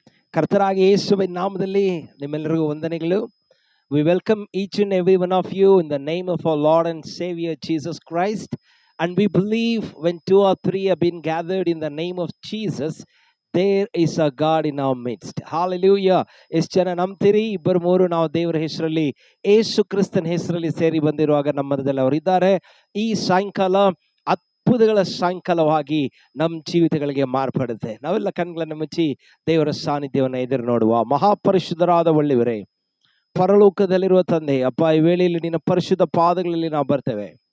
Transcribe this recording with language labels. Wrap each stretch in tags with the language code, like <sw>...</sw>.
<kn>ಕರ್ತರಾಗಿ ಯೇಸುವಿನ ನಾಮದಲ್ಲಿ ನಿಮ್ಮೆಲ್ಲರಿಗೂ ವಂದನೆಗಳು.</kn> <en>We welcome each and every one of you in the name of our Lord and Savior Jesus Christ. And we believe when two or three have been gathered in the name of Jesus, there is a God in our midst.</en> <kn>Hallelujah. ಎಷ್ಟು ಜನ ನಂಬ್ತೀರಿ? ಇಬ್ಬರು ಮೂರು ನಾವು ದೇವರ ಹೆಸರಲ್ಲಿ, ಯೇಸು ಕ್ರಿಸ್ತನ ಹೆಸರಲ್ಲಿ ಸೇರಿ ಬಂದಿರುವಾಗ ನಮ್ಮ ಮಧ್ಯದಲ್ಲಿ ಅವರಿದ್ದಾರೆ. ಈ ಸಾಯಂಕಾಲ ಅದ್ಭುತಗಳ ಸಾಯಂಕಾಲವಾಗಿ ನಮ್ಮ ಜೀವಿತಗಳಿಗೆ ಮಾರ್ಪಡುತ್ತೆ. ನಾವೆಲ್ಲ ಕಣ್ಗಳನ್ನು ಮುಚ್ಚಿ ದೇವರ ಸಾನ್ನಿಧ್ಯವನ್ನು ಎದುರು ನೋಡುವ. ಮಹಾಪರಿಶುದ್ಧರಾದ ಒಳ್ಳೆಯವರೇ, ಪರಲೋಕದಲ್ಲಿರುವ ತಂದೆ, ಅಪ್ಪ, ಈ ವೇಳೆಯಲ್ಲಿ ನಿನ್ನ ಪರಿಶುದ್ಧ ಪಾದಗಳಲ್ಲಿ ನಾವು ಬರ್ತೇವೆ.</kn>